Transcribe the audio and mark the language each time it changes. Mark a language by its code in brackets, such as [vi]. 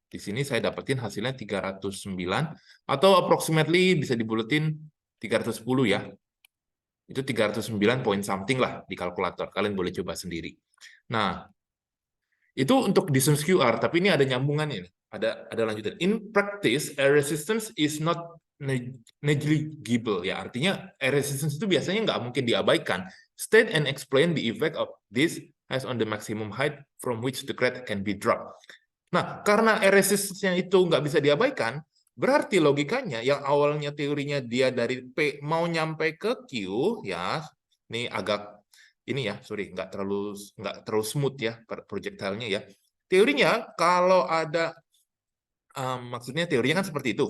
[id] Di sini saya dapetin hasilnya 309, atau approximately bisa dibuletin 310 ya. Itu 309 point something lah di kalkulator. Kalian boleh coba sendiri. Nah, itu untuk distance QR, tapi ini ada nyambungannya. Ada lanjutan. [en] In practice, air resistance is not negligible. [id] Ya, artinya air resistance itu biasanya nggak mungkin diabaikan. [en] State and explain the effect of this as on the maximum height from which the crate can be dropped. [id] Nah, karena air resistance-nya itu nggak bisa diabaikan, berarti logikanya yang awalnya teorinya dia dari P mau nyampe ke Q, ya, ini agak ini ya, [en] sorry, [id] nggak terlalu smooth ya projectile-nya ya. Teorinya kalau ada maksudnya teorinya kan seperti itu.